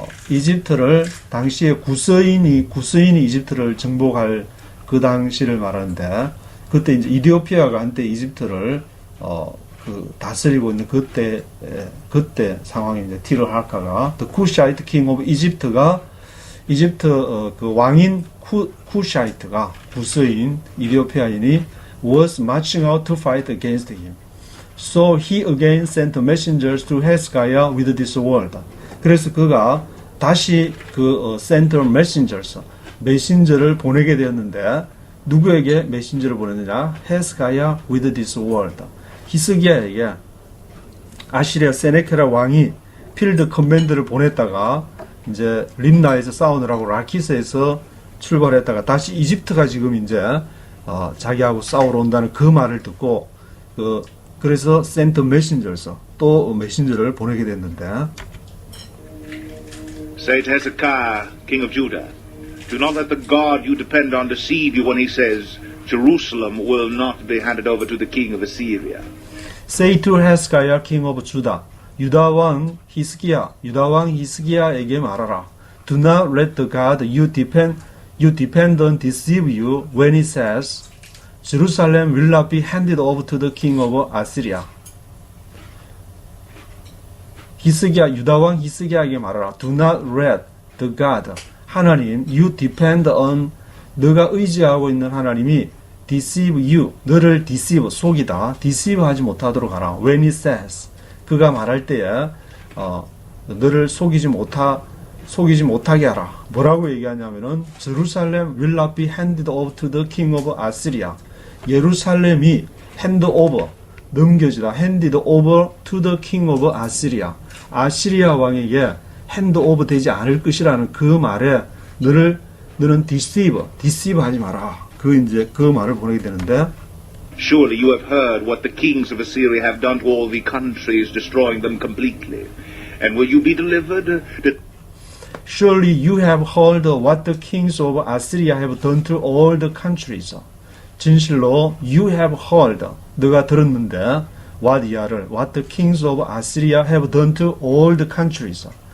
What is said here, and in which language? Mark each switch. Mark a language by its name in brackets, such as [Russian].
[Korean] 이집트를 당시에 구서인이 이집트를 정복할 그 당시를 말하는데 그때 이제 이디오피아가 한때 이집트를 다스리고 있는 그때 상황이 이제 티르하카가 the 쿠샤이트 킹 오브 이집트가 이집트 그 왕인 쿠샤이트가 구서인 이디오피아인이 [English] was marching out to fight against him. So he again sent messengers to Hezekiah with this word. [Korean] 그래서 그가 다시 [English] sent messengers, [Korean] 메신저를 보내게 되었는데 누구에게 메신저를 보냈느냐? [English] Hezekiah with this word. [Korean] 히스기야에게 아시리아 세네케라 왕이 필드 커맨드를 보냈다가 이제 림나에서 싸우느라고 라키스에서 출발했다가 다시 이집트가 지금 이제 자기하고 싸우러 온다는 그 말을 듣고 그래서 [English] sent messengers [Korean] 또 메신저를 보내게 됐는데 [English] Say to Hezekiah, king of Judah, do not let the God you depend on deceive you when he says Jerusalem will not be handed over to the king of Assyria. Say to Hezekiah, king of Judah, [Korean] 유다왕 히스기야에게 말하라. [English] Do not let the God you depend on deceive you when he says, Jerusalem will not be handed over to the king of Assyria. [Korean] 유다왕 히스기야에게 말하라. [English] Do not let the God, 하나님, you depend on, [Korean] 너가 의지하고 있는 하나님이 [English] deceive you, 너를 deceive, [Korean] 속이다, [English] deceive [Korean] 하지 못하도록 하라. When he says, 그가 말할 때에 너를 속이지 못하게 하라. 뭐라고 얘기하냐면은 [English] Jerusalem will not be handed over to the king of Assyria. [Korean] 예루살렘이 [English] hand over [Korean] 넘겨지다. [English] handed over to the king of Assyria. [Korean] 아시리아 왕에게 [English] hand over [Korean] 되지 않을 것이라는 그 말에 너는 deceive 하지 마라. 그 말을 보내게 되는데 [English] Surely you have heard what the kings of Assyria have done to all the countries, destroying them completely. And will you be delivered? Surely you have heard what the kings of Assyria have done to all the countries. [Korean] 진실로 [English] you have heard, [Korean] 너가 들었는데 [English] what the kings of Assyria have done to all the countries.